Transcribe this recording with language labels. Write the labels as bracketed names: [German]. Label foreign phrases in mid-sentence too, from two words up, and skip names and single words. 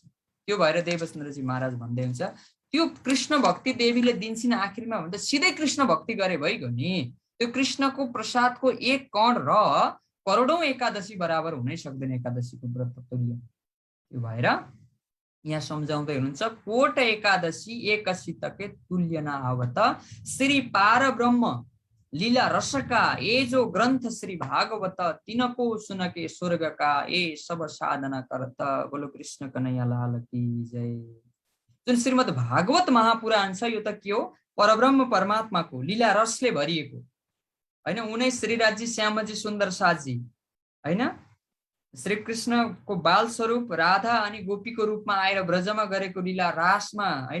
[Nepali] त्यो भएर देवचन्द्रजी महाराज भन्दै हुन्छ त्यो कृष्ण भक्ति देवीले दिन्छिन् आखिरमा भन्दा सिधै कृष्ण भक्ति गरे भइगयो नि। त्यो कृष्णको प्रसादको एक कण र करोडौं एकादशी बराबर हुनै सक्दैन एकादशीको व्रत तुल्य। त्यो भएर यहाँ सम्झाउँदै हुनुहुन्छ [Hindi] कोट एकादशी एकसितके तुल्य न आवत श्री पार ब्रह्म लीला रसका ए जो ग्रंथ श्री भागवत तिनको सुनके स्वर्ग का ए सब साधना करत। बोलो कृष्ण कन्हैया लाल की जय। [Nepali] जुन श्रीमद् भागवत महापुराण छ यो त के हो? परब्रह्म परमात्माको लीला रसले भरिएको, हैन? उनै श्रीराजी श्यामजी सुन्दर साजी, हैन? श्री कृष्णको बाल स्वरूप राधा अनि गोपीको रूपमा आएर ब्रजमा गरेको लीला रासमा, हैन?